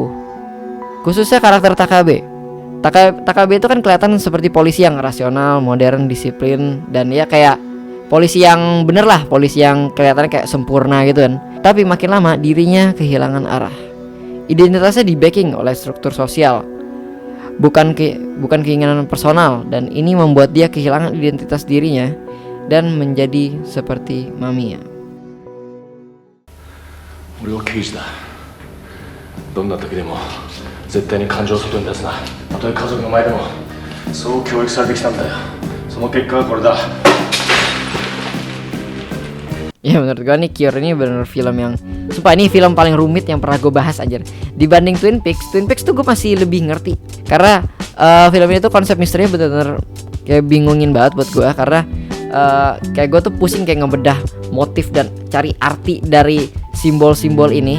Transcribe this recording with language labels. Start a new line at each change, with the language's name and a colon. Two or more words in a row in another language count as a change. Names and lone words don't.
Indonesian: Khususnya karakter Takabe. Takabe itu kan kelihatan seperti polisi yang rasional, modern, disiplin, dan ya kayak polisi yang bener lah, polisi yang kelihatannya kayak sempurna gitu kan. Tapi makin lama dirinya kehilangan arah. Identitasnya di backing oleh struktur sosial, bukan keinginan personal, dan ini membuat dia kehilangan identitas dirinya dan menjadi seperti Mamiya.
Japanese: 俺は刑事だ。どんな時でも絶対に感情を外に出すな。たとえ家族の前でも。そう教育されてきたんだよ。その結果がこれだ。
Indonesian: Ya menurut gue nih Cure ini bener film yang sumpah ini film paling rumit yang pernah gue bahas aja. Dibanding Twin Peaks tuh gue masih lebih ngerti. Karena film ini tuh konsep misterinya bener-bener kayak bingungin banget buat gue. Karena kayak gue tuh pusing kayak ngebedah motif dan cari arti dari simbol-simbol ini.